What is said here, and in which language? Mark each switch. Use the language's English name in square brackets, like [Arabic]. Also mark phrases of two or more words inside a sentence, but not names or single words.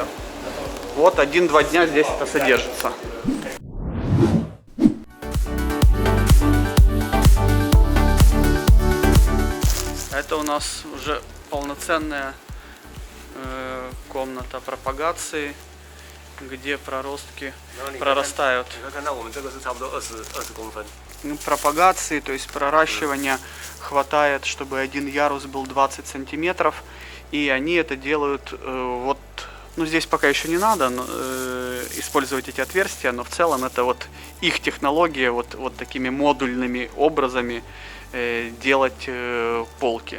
[Russian] Вот 1-2 дня здесь это содержится. Это у нас уже полноценная комната пропагации, где проростки прорастают. [Chinese] 你看到我们这个是差不多20公分。 [Russian] Пропагации, то есть проращивания, хватает, чтобы один ярус был 20 сантиметров. И они это делают вот, ну здесь пока еще не надо использовать эти отверстия, но в целом это вот их технология, вот такими модульными образами делать полки.